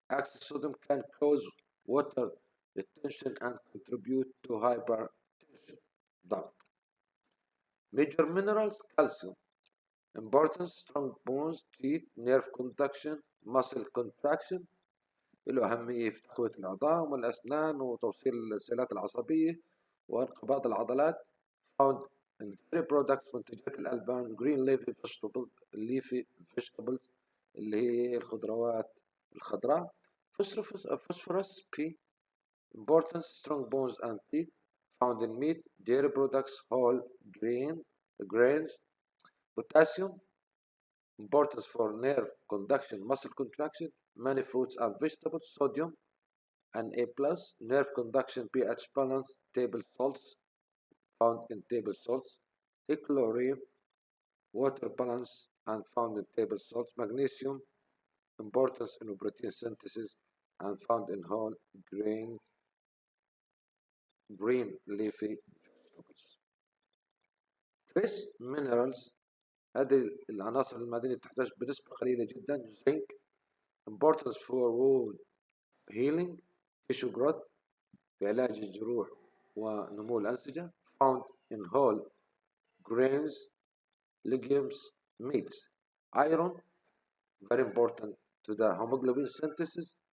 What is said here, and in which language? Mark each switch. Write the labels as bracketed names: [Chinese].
[English] Excess sodium can cause water retention and contribute to hypertension. Doubt. Major minerals: calcium. Importance: strong bones, teeth, nerve conduction, muscle contraction. [Arabic] له أهمية في تقوية العظام والأسنان وتوصيل السيلات العصبية وانقباض العضلات. [English] found in dairy products [Arabic] منتجات الألبان. [English] green leafy vegetables [Arabic] اللي هي الخضروات الخضراء. [English] phosphorus P. Importance: strong bones and teeth. Found in meat, dairy products, whole grains. Potassium. Importance for nerve conduction, muscle contraction. Many fruits and vegetables. Sodium and A+. Nerve conduction, pH balance, table salts. Found in table salts. Chlorine, water balance, and found in table salts. Magnesium. Importance in protein synthesis and found in whole green leafy vegetables. Trace minerals. [Arabic] هذه العناصر المعدنية تحتاج بنسبة قليلة جدا. [English] zinc. Importance for wound healing, tissue growth [Arabic] في علاج الجروح ونمو الأنسجة. [English] Found in whole grains, legumes, meats. Iron, very important to the hemoglobin synthesis.